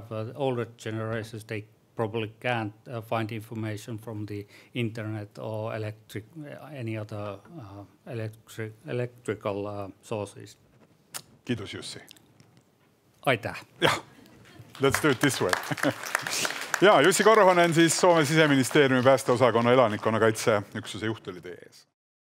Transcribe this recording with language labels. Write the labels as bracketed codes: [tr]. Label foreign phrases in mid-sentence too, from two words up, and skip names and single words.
[en] Older generations, they probably can't find information from the internet or any other electrical sources. [fi] Kiitos, Jussi. [et] Aitäh. [en] Yeah, let's do it this way. [et] Ja, Jussi Korhonen siis Soome siseministeeriumi päästeosakonna elanikkonnakaitse üksuse juht oli teie ees.